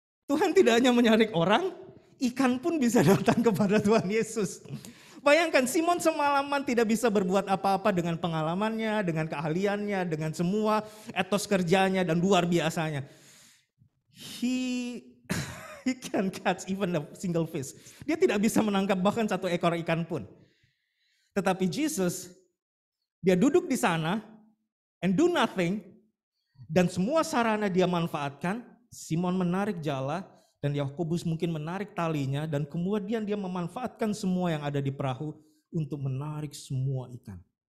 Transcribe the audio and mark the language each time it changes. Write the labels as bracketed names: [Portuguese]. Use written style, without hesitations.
[Indonesian] Tuhan tidak hanya menyarik orang, ikan pun bisa datang kepada Tuhan Yesus. Bayangkan Simon semalaman tidak bisa berbuat apa-apa dengan pengalamannya, dengan keahliannya, dengan semua etos kerjanya dan luar biasanya. [English] He can catch even a single fish. [Indonesian] Dia tidak bisa menangkap bahkan satu ekor ikan pun. Tetapi Jesus, dia duduk di sana [English] and do nothing. [Indonesian] Dan semua sarana dia manfaatkan. Simon menarik jala dan Yakobus mungkin menarik talinya. Dan kemudian dia memanfaatkan semua yang ada di perahu untuk menarik semua ikan.